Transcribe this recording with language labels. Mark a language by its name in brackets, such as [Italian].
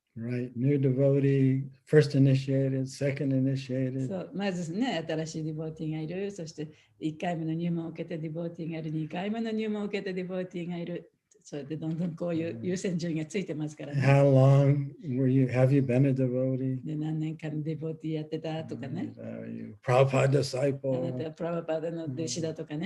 [English] Right, new devotee, first initiated, second initiated. [Japanese] そう、まずね、新しいディボーティーがいる、そして1回目の入門を受けてディボーティーがいる、2回目の入門を受けてディボーティーがいる。それでどんどんこういう優先順位がついてますから、ね。 [English] How long have you been a devotee? [Japanese] で、何年間ディボーティーやってたとかね。 [English] Prabhupada disciple. [Japanese] あなたはプラバパーダの弟子だとかね。